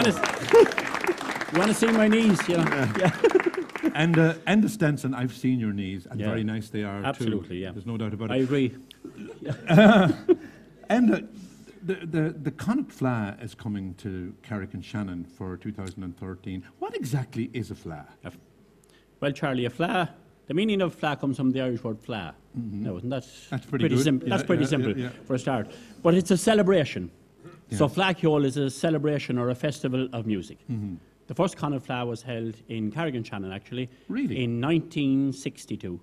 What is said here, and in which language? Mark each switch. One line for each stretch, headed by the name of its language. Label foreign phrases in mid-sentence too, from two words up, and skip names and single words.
English: You want to see my knees? Yeah. And the Stenson, I've seen your knees, and very nice they are. Absolutely, too. yeah. There's no doubt about it. I agree. And the Connacht Fleadh is coming to Carrick-on-Shannon for 2013. What exactly is a fleadh? Well, Charlie, a fleadh, the meaning of fleadh comes from the Irish word fleadh. No, isn't that That's pretty good. simple? That's pretty simple for a start. But it's a celebration. Yeah. So Fleadh is a celebration or a festival of music. The first Connacht Fleadh was held in Carrick-on-Shannon, actually. Really? In 1962.